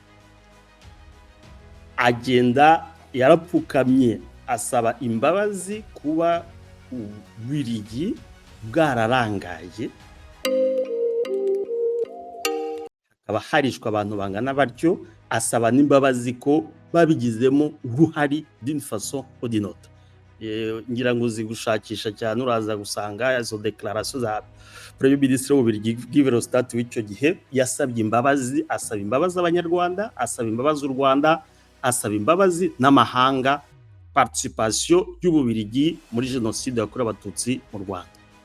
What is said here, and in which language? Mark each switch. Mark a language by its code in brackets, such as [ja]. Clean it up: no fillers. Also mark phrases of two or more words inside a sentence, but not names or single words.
[rw] agenda yarapfukamye asaba imbabazi kuba Ububirigi bwararangaye, hakaba harishwa abantu bangana batyo, asaba n'imbabazi ko babigizemo uruhari [fr] d'une façon ou d'une autre. [rw] Ngira ngo zigushakisha cyane uraza gusanga izo declaration za [fr] premier ministre [rw] w'Ububirigi Guy Verhofstadt w'icyo gihe yasabye imbabazi, asaba imbabazi abanyarwanda, asaba imbabazi u Rwanda, asaba imbabazi n'amahanga participation y'Ububirigi muri jenoside yakorewe abatutsi mu Rwanda.